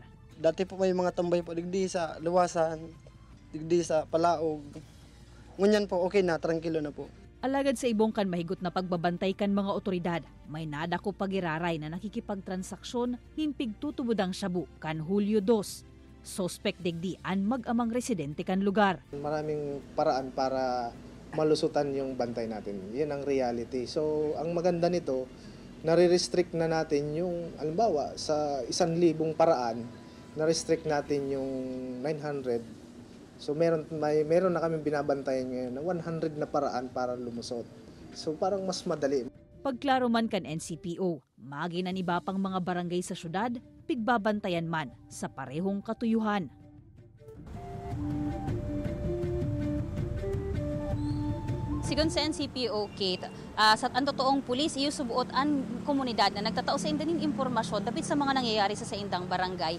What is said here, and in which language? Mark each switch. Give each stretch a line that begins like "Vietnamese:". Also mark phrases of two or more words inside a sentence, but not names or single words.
Bikol: Dati po may mga tambay po digdi sa luwasan, digdi sa palaog. Ngunyan po okay na, tranquilo na po. Alagad sa ibong kan mahigot na pagbabantay kan mga otoridad, may nadako pagiraray na nakikipagtransaksyon hinpig tutubudang shabu kan Hulyo 2. Suspect digdi an mag-amang residente kan lugar.
Filipino: Maraming paraan para malusutan yung bantay natin. Yan ang reality. So, ang maganda nito, nare-restrict na natin yung, halimbawa, sa 1,000 paraan, na-restrict natin yung 900. So meron na kaming binabantayan ngayon na 100 na paraan para lumusot. So parang mas madali.
Bikol: Pagklaro man kan NCPO, maginan iba pang mga barangay sa syudad, pigbabantayan man sa parehong katuyuhan. Sigon sa NCPO, Kate, sa ang totoong pulis, iyo subuot ang komunidad na nagtatao sa indaning impormasyon dapit sa mga nangyayari sa indang barangay.